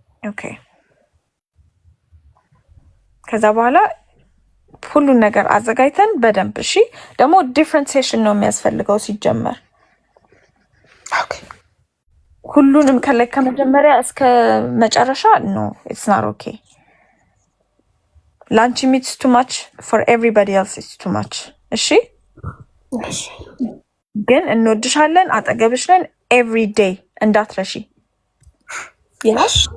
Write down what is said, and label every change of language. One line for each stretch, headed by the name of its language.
Amharic: okay ከዛ በኋላ ሁሉን ነገር አዘጋጅተን በደንብ እሺ። ደግሞ
English: ዲፍረንት ሴሽን
Amharic: ነው የሚያስፈልገው ሲጀመር።
English: ኦኬ
Amharic: ሁሉንም ከመጀመሪያ እስከ መጨረሻ
English: no, it's not okay.
Amharic: ላንቺ
English: it's too much, for everybody else it's too much.
Amharic: እሺ ግን እንወድሻለን፣ አጠገብሽ ነን
English: every day
Amharic: እንዳትረሺ።
English: yes